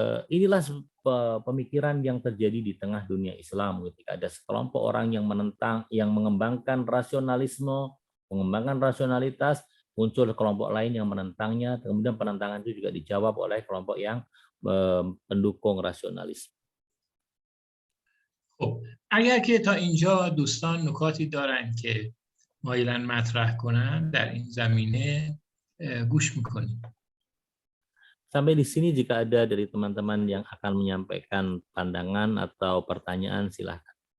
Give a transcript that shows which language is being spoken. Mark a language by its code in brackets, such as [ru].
[id] Inilah pemikiran yang terjadi di tengah dunia Islam ketika ada sekelompok orang yang mengembangkan rasionalisme, mengembangkan rasionalitas, muncul kelompok lain yang menentangnya, kemudian penentangan itu juga dijawab oleh kelompok yang pendukung rasionalisme. [fa] خب اگر که تا اینجا دوستان نکاتی دارن که مایلن مطرح کنن در این زمینه گوش میکنیم. [id] Sampai di sini jika ada dari teman-teman yang akan menyampaikan pandangan atau pertanyaan silakan.